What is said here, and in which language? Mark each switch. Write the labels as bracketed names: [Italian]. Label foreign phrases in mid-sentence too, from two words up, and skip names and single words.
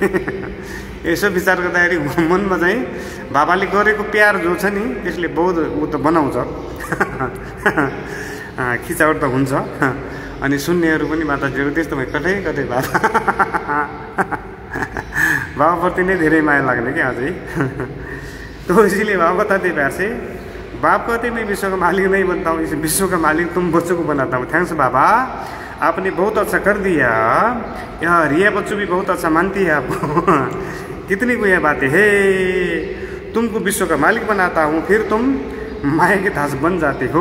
[Nepali] यसो विचार गर्दाखेरि मनमा चाहिँ बाबाले गरेको प्यार जो छ नि त्यसले बहुत ऊ त बनाउँछ खिचावट त हुन्छ। अनि सुन्नेहरू पनि माताजीहरू त्यस्तो भयो कतै कतै बाबा बाबाप्रति नै धेरै माया लाग्ने क्या अझै। [Hindi] तो इसीलिए बाबा बताते प्यार से बाप कहते मैं विश्व का मालिक नहीं बनता हूँ, इस विश्व का मालिक तुम बच्चों को बनाता हूँ। थैंक्स बाबा, आपने बहुत अच्छा कर दिया। यह रिया बच्चों भी बहुत अच्छा मानती है आपको। कितनी को यह बातें है, तुमको विश्व का मालिक बनाता हूँ फिर तुम माया के दास बन जाते हो।